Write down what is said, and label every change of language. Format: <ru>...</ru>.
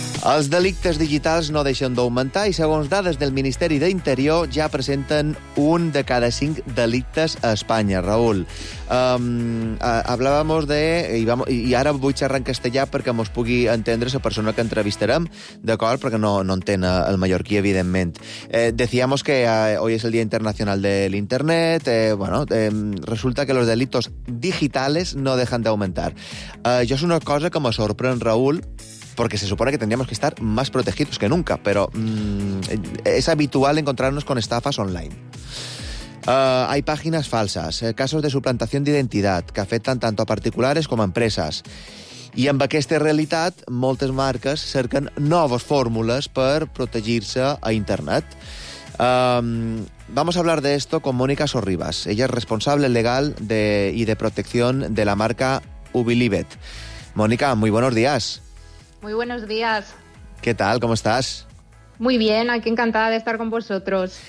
<ca>Els delictes digitals no deixen d'augmentar i, segons dades del Ministeri d'Interior, ja presenten un de cada 5 delictes a Espanya, Raül.</ca> <es>Hablábamos de...</es> <ca>I ara vull xerrar en castellà perquè mos pugui entendre la persona que entrevistarem, d'acord? Perquè no entén el mallorquí, evidentment.</ca> <es>Decíamos que hoy es el Día Internacional de l'Internet. Resulta que los delitos digitales no dejan</es> <ca>d'augmentar. Jo és una cosa que me sorprèn,</ca> <es>Raül, porque se supone que tendríamos que estar más protegidos que nunca, pero es habitual encontrarnos con estafas online. Hay páginas falsas, casos de suplantación de identidad que afectan tanto a particulares como a empresas.</es> <ca>I amb aquesta realitat, moltes marques cerquen noves fórmules per protegir-se a internet.</ca> <es>Vamos a hablar de esto con Mónica Sorribas. Ella es responsable legal de protección de la marca Ubilibet. Mónica, muy buenos días. Muy buenos días. ¿Qué tal? ¿Cómo estás? Muy bien, aquí encantada de estar con vosotros.</es>